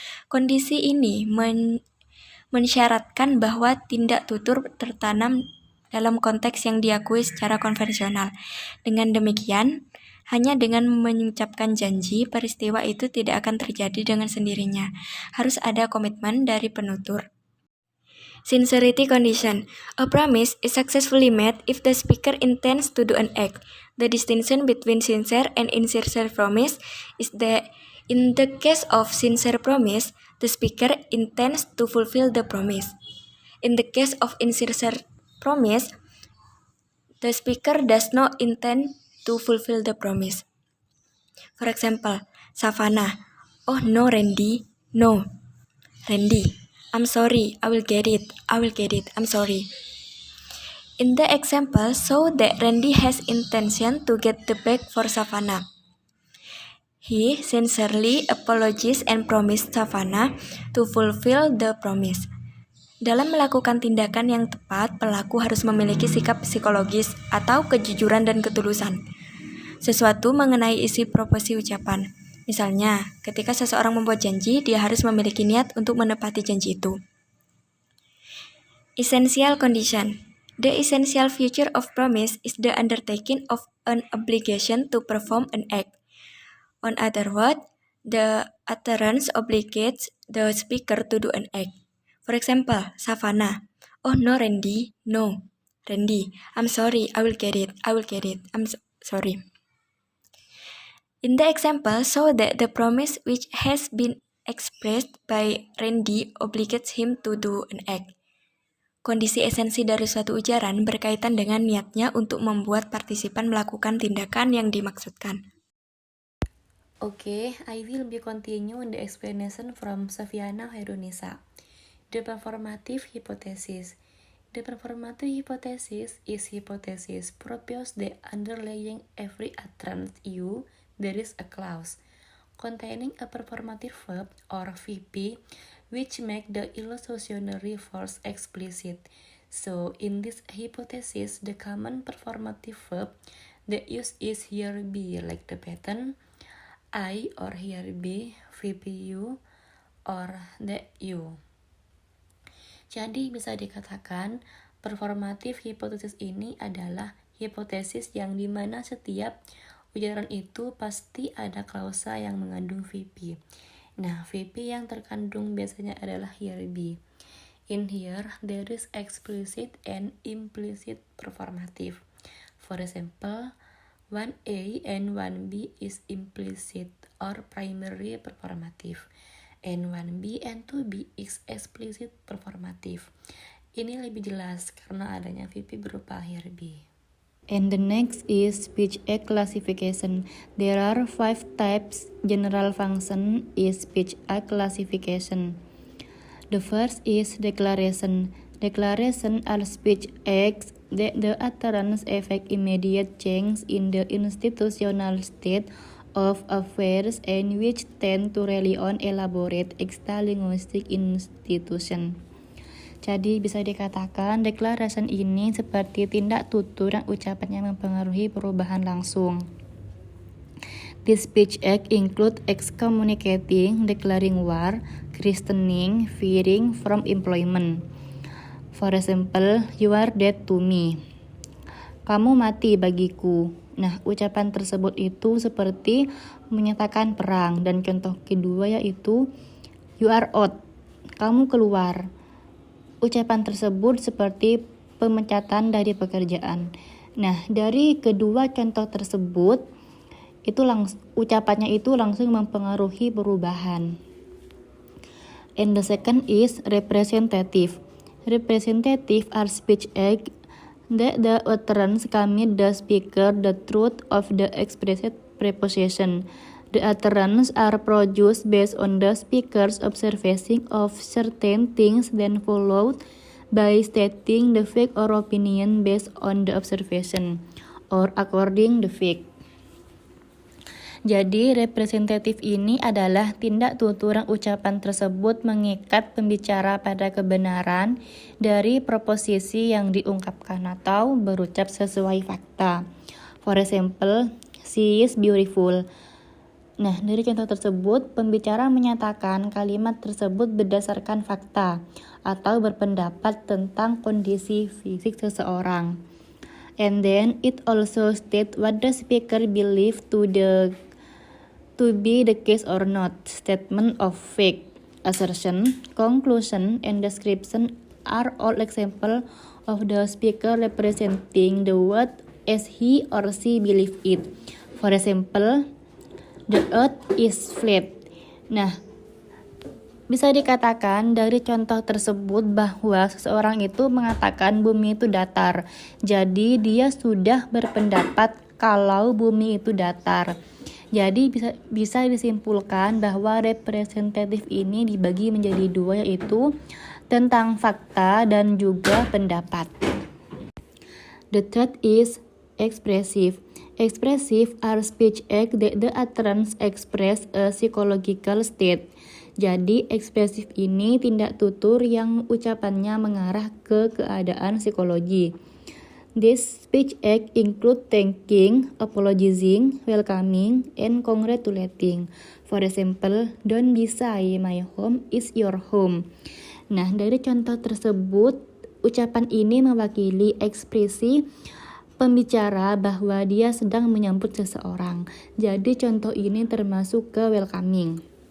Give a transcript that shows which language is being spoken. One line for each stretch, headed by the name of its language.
Indonesian: Kondisi ini mensyaratkan bahwa tindak tutur tertanam dalam konteks yang diakui secara konvensional. Dengan demikian, Hanya dengan mengucapkan janji, peristiwa itu tidak akan terjadi dengan sendirinya. Harus ada komitmen dari penutur.
English: Sincerity condition. A promise is successfully made if the speaker intends to do an act. The distinction between sincere and insincere promise is that in the case of sincere promise, the speaker intends to fulfill the promise. In the case of insincere promise, the speaker does not intend to fulfill the promise. For example, Savannah, "Oh no, Randy, no. Randy, I'm sorry, I will get it, I'm sorry." In the example, show that Randy has intention to get the bag for Savannah. He sincerely apologizes and promised Savannah to fulfill the promise.
Indonesian: Dalam melakukan tindakan yang tepat, pelaku harus memiliki sikap psikologis atau kejujuran dan ketulusan. Sesuatu mengenai isi proporsi ucapan. Misalnya, ketika seseorang membuat janji, dia harus memiliki niat untuk menepati janji itu.
English: Essential condition. The essential feature of promise is the undertaking of an obligation to perform an act. On other words, the utterance obligates the speaker to do an act. For example, Savannah, "Oh no, Randy, no. Randy, I'm sorry, I will get it, I'm sorry." In the example, show that the promise which has been expressed by Randy obligates him to do an act.
Indonesian: Kondisi esensi dari suatu ujaran berkaitan dengan niatnya untuk membuat partisipan melakukan tindakan yang dimaksudkan.
English: Okay, I will be continue the explanation from Safiana Hairunisa. The performative hypothesis. The performative hypothesis is hypothesis proposed that underlying every utterance you, there is a clause containing a performative verb or VP which make the illusionary force explicit. So, in this hypothesis, the common performative verb that used is here be, like the pattern I, or here be VPU, or that you.
Indonesian: Jadi bisa dikatakan performative hypothesis ini adalah hipotesis yang dimana setiap ujaran itu pasti ada klausa yang mengandung VP. Nah, VP yang terkandung biasanya adalah here be.
English: In here, there is explicit and implicit performative. For example, 1A and 1B is implicit or primary performative, and 1B and 2B is explicit performative.
Indonesian: Ini lebih jelas karena adanya VP berupa here be.
English: And the next is speech act classification. There are 5 types. General function is speech act classification. The first is declaration. Declaration are speech acts that the utterance effect immediate change in the institutional state of affairs and which tend to rely on elaborate extralinguistic institution.
Indonesian: Jadi bisa dikatakan declaration ini seperti tindak tutur yang ucapannya mempengaruhi perubahan langsung.
English: This speech act include excommunicating, declaring war, christening, firing from employment. For example, you are dead to me.
Indonesian: Kamu mati bagiku. Nah, ucapan tersebut itu seperti menyatakan perang, dan contoh kedua yaitu
English: you are out.
Indonesian: Kamu keluar. Ucapan tersebut seperti pemecatan dari pekerjaan. Nah, dari kedua contoh tersebut, ucapannya itu langsung mempengaruhi perubahan.
English: And the second is representative. Representative are speech acts that the utterance commit the speaker the truth of the expressed preposition. The utterance are produced based on the speaker's observation of certain things, then followed by stating the fact or opinion based on the observation or according the fact.
Indonesian: Jadi, representatif ini adalah tindak tutur yang ucapan tersebut mengikat pembicara pada kebenaran dari proposisi yang diungkapkan atau berucap sesuai fakta.
English: For example, she is beautiful.
Indonesian: Nah, dari contoh tersebut, pembicara menyatakan kalimat tersebut berdasarkan fakta atau berpendapat tentang kondisi fisik seseorang.
English: And then it also states what the speaker believes to be the case or not. Statement of fact, assertion, conclusion, and description are all examples of the speaker representing the word as he or she believes it. For example, the earth is flat.
Indonesian: Nah, bisa dikatakan dari contoh tersebut bahwa seseorang itu mengatakan bumi itu datar. Jadi dia sudah berpendapat kalau bumi itu datar. Jadi bisa disimpulkan bahwa representatif ini dibagi menjadi dua, yaitu tentang fakta dan juga pendapat.
English: The third is expressive. Expressive are speech acts that the utterance express a psychological state.
Indonesian: Jadi ekspresif ini tindak tutur yang ucapannya mengarah ke keadaan psikologi.
English: This speech act include thanking, apologizing, welcoming, and congratulating. For example, don't be shy, my home is your home.
Indonesian: Nah, dari contoh tersebut, ucapan ini mewakili ekspresi pembicara bahwa dia sedang menyambut seseorang. Jadi contoh ini termasuk ke welcoming.